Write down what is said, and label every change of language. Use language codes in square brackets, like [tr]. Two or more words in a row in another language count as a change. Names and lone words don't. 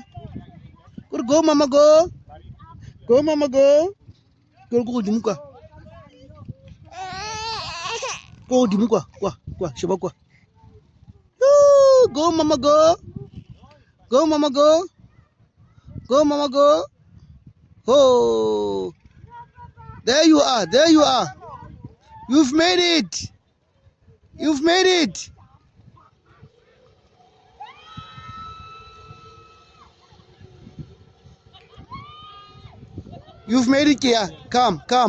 [en] Go, Mama, go. Go, Mama, go. Go, Dimuka. Go, Dimuka. Kwa, Shaba, kwa. Ooh, go, Mama, go. Go, Mama, go. Go, Mama, go. Oh, there you are. You've made it. You've made it. You've made it, Kia. Come.